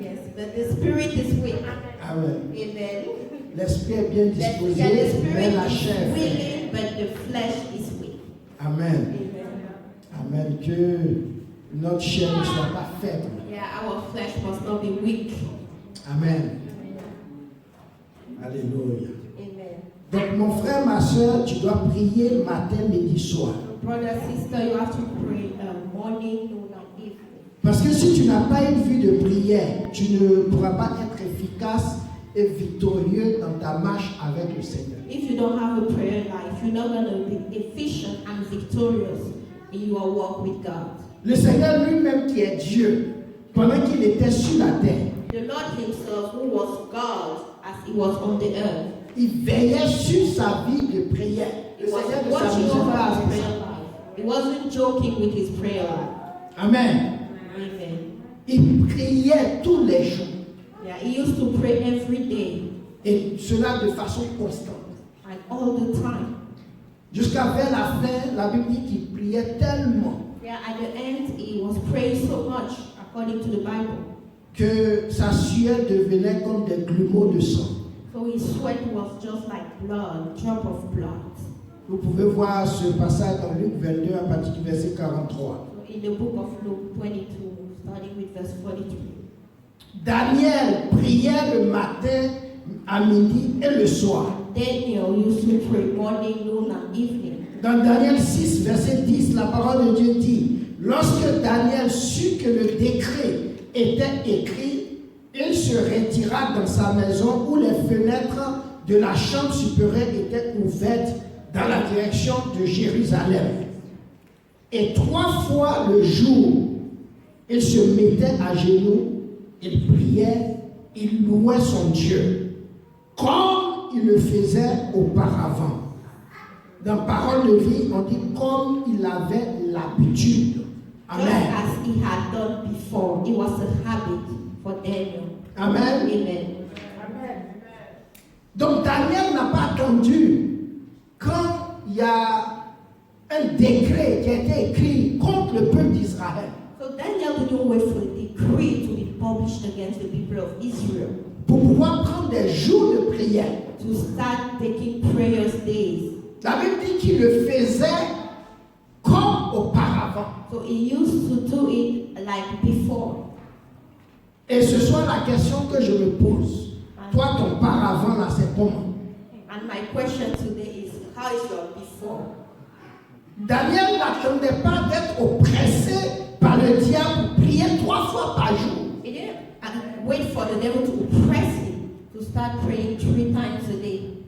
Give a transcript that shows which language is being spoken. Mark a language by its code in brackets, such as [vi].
[en] yes, but the spirit is weak. Amen. Amen. [fr] L'esprit est bien [en] The [fr] disposé, mais [en] spirit [fr] la chair est [en] is willing, but the flesh is weak. Amen. Amen. Amen. [fr] Que notre chair ne soit pas faible. [en] Yeah, our flesh must not be weak. Amen. Alléluia. Amen. [fr] Donc mon frère, ma soeur, tu dois prier matin, midi, soir. [en] Brother, sister, you have to pray morning, noon, and evening. [fr] Parce que si tu n'as pas une vie de prière, tu ne pourras pas être efficace et victorieux dans ta marche avec le Seigneur. [en] If you don't have a prayer life, you're not going to be efficient and victorious in your walk with God. [fr] Le Seigneur lui-même qui est Dieu, pendant qu'il était sur la terre, [en] The Lord himself, who was God as he was on the earth, [fr] il veillait sur sa vie de prière. [en] he [fr] Le [en] was [fr] Seigneur ne [en] watching [fr] s'amusait [en] over [fr] pas [en] his [fr] avec [en] prayer [fr] ça. [en] life. He wasn't joking with his prayer life. Amen. Amen. [fr] Il priait tous les jours. [en] Yeah, he used to pray every day [fr] Et cela de façon constante. [en] and all the time. [fr] Jusqu'à vers la fin, la Bible dit qu'il priait tellement [en] Yeah, at the end, he was praying so much according to the Bible. [fr] que sa sueur devenait comme des grumeaux de sang. [en] So his sweat was just like blood, drop of blood. [fr] Vous pouvez voir ce passage dans Luc 22 à partir du verset 43. [en] So in the book of Luke 22, starting with verse 43. [fr] Daniel priait le matin, à midi et le soir. [en] Daniel used to pray morning, noon, and evening. [fr] Dans Daniel 6, verset 10, la parole de Dieu dit, lorsque Daniel sut que le décret était écrit, il se retira dans sa maison où les fenêtres de la chambre supérieure étaient ouvertes dans la direction de Jérusalem. Et 3 fois le jour, il se mettait à genoux, il priait, il louait son Dieu, comme il le faisait auparavant. Dans Parole de vie, on dit comme il avait l'habitude. [en] Just Amen. as he had done before, it was a habit for Daniel. Amen. Amen. [fr] Donc Daniel n'a pas attendu quand il y a un décret qui a été écrit contre le peuple d'Israël [en] So Daniel didn't wait for the decree to be published against the people of Israel [fr] pour pouvoir prendre des jours de prière. [en] to start taking prayers days. [fr] La Bible dit qu'il le faisait comme auparavant. [en] So he used to do it like before. [fr] Et ce soir, la question que je me pose, toi, ton paravant là, c'est comment? [en] And my question today is, how is your before? [fr] Daniel n'attendait pas d'être oppressé par le diable pour prier 3 fois par jour. [en] He didn't wait for the devil to oppress him to start praying 3 times a day.